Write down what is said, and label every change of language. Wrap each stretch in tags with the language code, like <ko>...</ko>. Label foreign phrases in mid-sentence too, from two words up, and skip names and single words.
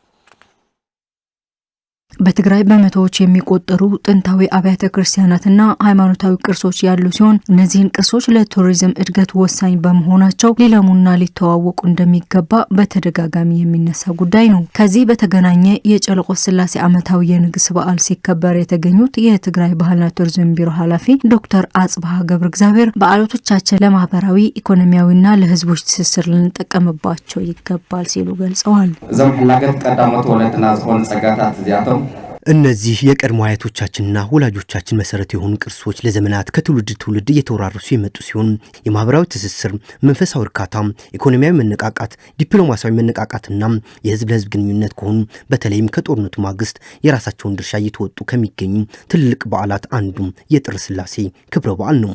<am>በትግራይ በመቶዎች የሚቆጠሩ ጥንታዊ አብያተ ክርስቲያናትና ሃይማኖታዊ ቅርሶች ያሉ ሲሆን እነዚህን ቅርሶች ለቱሪዝም እድገት ወሳኝ በመሆናቸው ሊለሙና ሊተዋወቁ እንደሚገባ በተደጋጋሚ የሚነሳ ጉዳይ ነው። ከዚህ በተገናኘ የጨለቆት ስላሴ ዓመታዊ የንግስ በዓል ሲከበር የተገኙት የትግራይ ባህልና ቱሪዝም ቢሮ ኃላፊ ዶክተር አጽብሃ ገብረ እግዚአብሔር በዓላቶቻችን ለማህበራዊ ኢኮኖሚያዊና ለህዝቦች ትስስር ልንጠቀምባቸው ይገባል ሲሉ ገልጸዋል።</am> <ti>እዞም ሕላገት ቀዳሞት ወለድና ዝኾኑ ጸጋታት እዚኣቶም</ti> <am>እነዚህ የቀድሞ አያቶቻችንና ወላጆቻችን መሰረት የሆኑ ቅርሶች ለዘመናት ከትውልድ ትውልድ እየተወራረሱ የመጡ ሲሆን የማህበራዊ ትስስር፣ መንፈሳዊ እርካታ፣ ኢኮኖሚያዊ መነቃቃት፣ ዲፕሎማሲያዊ መነቃቃትና የህዝብ ለህዝብ ግንኙነት ከሆኑ በተለይም ከጦርነቱ ማግስት የራሳቸውን ድርሻ እየተወጡ ከሚገኙ ትልቅ በዓላት አንዱ የጥር ስላሴ ክብረ በዓል ነው።</am>